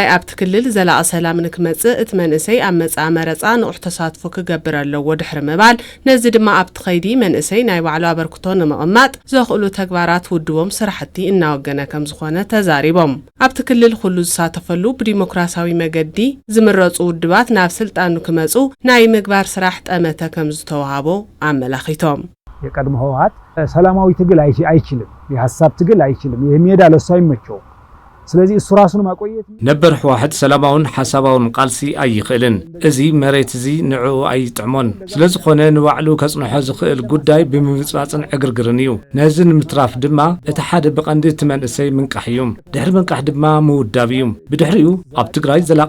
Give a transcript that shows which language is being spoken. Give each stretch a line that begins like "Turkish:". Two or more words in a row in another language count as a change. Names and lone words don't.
Tigrinya: ኣብቲ ክልል ዘላቕ ሰላም ንክመጽእ እቲ መንእሰይ ኣብ መጻመረጻ ንቑሕ ተሳትፎ ክገብር ኣለዎ ድሕሪ ምባል ነዚ ድማ ኣብቲ ኸይዲ መንእሰይ ናይ ባዕሉ ኣበርክቶ ንምቕማጥ ዘኽእሉ ተግባራት ውድቦም ስራሕቲ እናወገነ ከም ዝኾነ ዛሪቦም ኣብቲ ክልል ኩሉ ዝሳተፈሉ ብዲሞክራሲያዊ መገዲ ዝምረጹ ውድባት ናብ ስልጣኑ ክመጹ ናይ ምግባር ስራሕ ጠመተ ከም ዝተዋሃቦ አመላኺቶም
Amharic: የቀድሞ ህወሓት ሰላማዊ ትግል አይችልም የሐሳብ ትግል አይችልም የሜዳ ለሱ አይመቸው ስለዚህ እሱ ራሱን ማቆየት
Tigrinya: ነበር ህወሓት ሰላማውን ሐሳባውን ቃልሲ አይኽልን እዚ መሬት እዚ ንዑ አይጥዕሞን ስለዝኾነ ንባዕሉ ከጽንሖ ዝኽእል ጉዳይ ብምምጽባጽን ዕግርግርን እዩ ነዚ ንምትራፍ ድማ እቲ ሓደ ብቐንዲ ትመንእሰይ ምንቃሕ እዩ ድሕሪ ምንቃሕ ድማ ምውዳብ እዩ ብድሕሪኡ ኣብ ትግራይ ዘላቂ